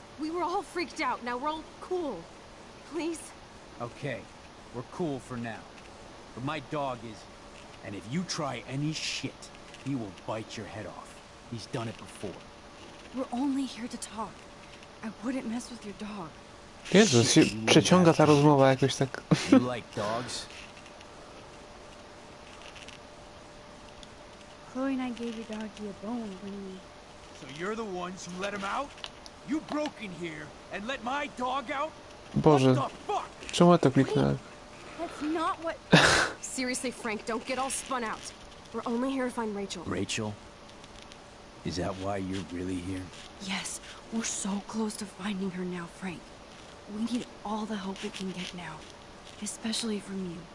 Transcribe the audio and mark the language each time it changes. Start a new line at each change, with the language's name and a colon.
English: We were all freaked out. Now we're all cool. Please? Okay, we're cool for now. But my dog is... And if you try any shit, he will bite your head off. He's done it before. We're only here to talk. I wouldn't mess with your dog.
Polish: Jezu, się przeciąga ta rozmowa jakoś tak.
English: You like dogs? Chloe and I gave your doggy a bone when we... So you're the ones who let him out? You broke in here and let my dog out?
Polish: Boże, czemu ja to kliknąłem?
English: That's not what... Seriously, Frank, don't get all spun out. We're only here to find Rachel. Rachel? Is that why you're really here? Yes, we're so close to finding her now, Frank. We need all the help we can get now. Especially from you.